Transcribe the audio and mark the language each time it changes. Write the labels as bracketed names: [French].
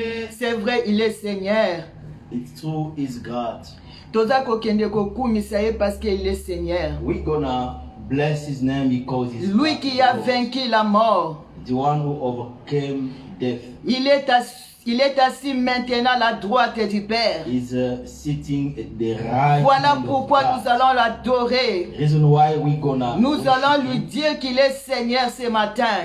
[French] C'est vrai, il est Seigneur. [English] It's true, is God. [Lingala] Toza kokende kokumisa ye [French] parce qu'il est Seigneur. [English] We're gonna bless his name because he's [French] Lui qui a vaincu la mort. [English] the one who overcame death. [French] Il est assis maintenant à la droite du Père. [English] Is sitting at the right [French] Voilà [English] hand of [French] pourquoi [English] God. [French] nous allons l'adorer. [English] Reason why we're gonna [French] Nous [English] worship [French] allons lui [English] him. [French] dire qu'il est Seigneur ce matin.